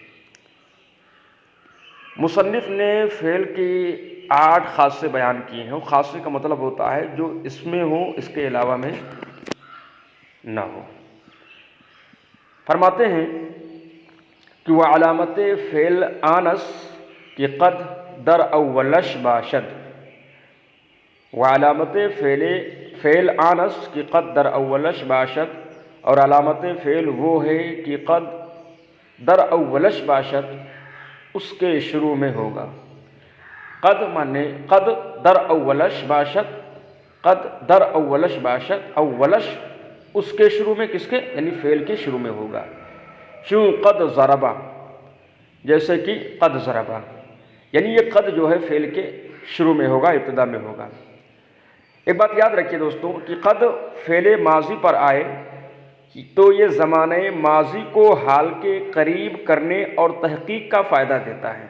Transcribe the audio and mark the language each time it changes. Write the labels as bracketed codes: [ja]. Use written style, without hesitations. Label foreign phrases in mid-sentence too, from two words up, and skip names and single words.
[ur] مصنف نے فعل کی 8 خاصے بیان کیے ہیں۔ خاصے کا مطلب ہوتا ہے جو اس میں ہو، اس کے علاوہ میں نہ ہو۔ فرماتے ہیں کہ وہ [fa] علامت فعل آنس کی قد در اولش باشد۔ وہ علامت فعل آنس کی قد در اولش باشد، [ur] اور علامت فعل وہ ہے کہ [fa] قد در اولش باشد [ur] اس کے شروع میں ہوگا۔ قد مانے [fa] قد در اولش باشد، قد در اولش باشد، [ur] اولش اس کے شروع میں، کس کے؟ یعنی فعل کے شروع میں ہوگا۔ چوں [ar] قد ضربا، [ur] جیسے کہ [ar] قد ضربا، [ur] یعنی یہ قد جو ہے فعل کے شروع میں ہوگا، ابتدا میں ہوگا۔ ایک بات یاد رکھیے دوستوں کہ قد فعل ماضی پر آئے تو یہ زمانہ ماضی کو حال کے قریب کرنے اور تحقیق کا فائدہ دیتا ہے۔